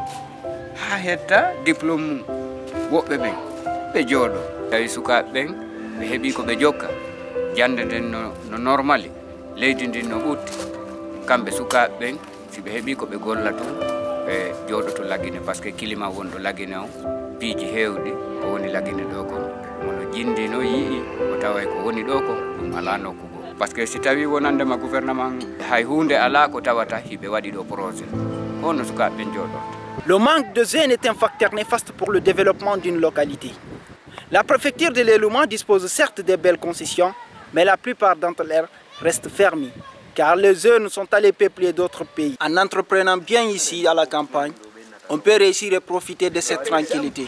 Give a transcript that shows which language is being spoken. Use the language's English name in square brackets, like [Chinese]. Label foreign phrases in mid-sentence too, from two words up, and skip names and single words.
[Fula] ha hetta diplôme mum woɓɓe ɓen ɓe jooɗo tawi sukaɓe ɓen ɓe heeɓi ko ɓe jokka jande nden no normali leydi ndin no ɓutti kamɓe sukaɓe ɓen si ɓe heeɓi ko ɓe golla toon ɓe jooɗoto lagine [French] par ce que [Fula] climat wonɗo lagine o piiji heewɗi ko woni lagine ɗo kon mono jindino yii o taway ko woni ɗo ko ɗum ala nokkugo [French] par ce que [Fula] si tawi wonandema gouvernement hay hunde ala ko tawata hiɓe waɗi ɗo projet hono sukaɓe ɓen jooɗorta. [French] Le manque de jeunes est un facteur néfaste pour le développement d'une localité. La préfecture de l'Elouma dispose certes de belles concessions, mais la plupart d'entre elles restent fermées, car les jeunes sont allés peupler d'autres pays. En entreprenant bien ici à la campagne, on peut réussir et profiter de cette tranquillité.